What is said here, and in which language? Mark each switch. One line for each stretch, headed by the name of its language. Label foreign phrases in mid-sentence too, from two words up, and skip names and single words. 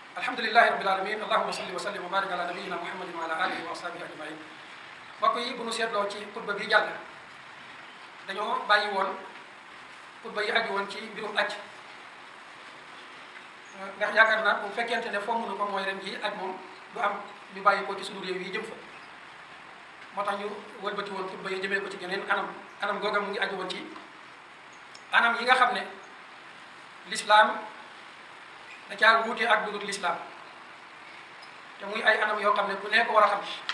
Arabic: الحمد لله رب العالمين اللهم صل وسلم وبارك على نبينا محمد وعلى آله وأصحابه أجمعين.
Wolof: mbokk yi bu nu seetloo ci xutba bi jàll dañoo bàyyi woon xutba yi aju woon ci mbirum aj ndax yaakaar naa bu fekkente ne fomm nu ko mooy ren ji aj moom du am ñu bàyyi ko ci sunu réew yi jëm fa moo tax ñu wëlbati woon xutba yi jëmee ko ci geneen anam googa mu ngi aju woon ci anam yi nga xam ne l'islam da caa wuute ak dugub l'islam te muy ay anam yoo xam ne ku nekk war a xam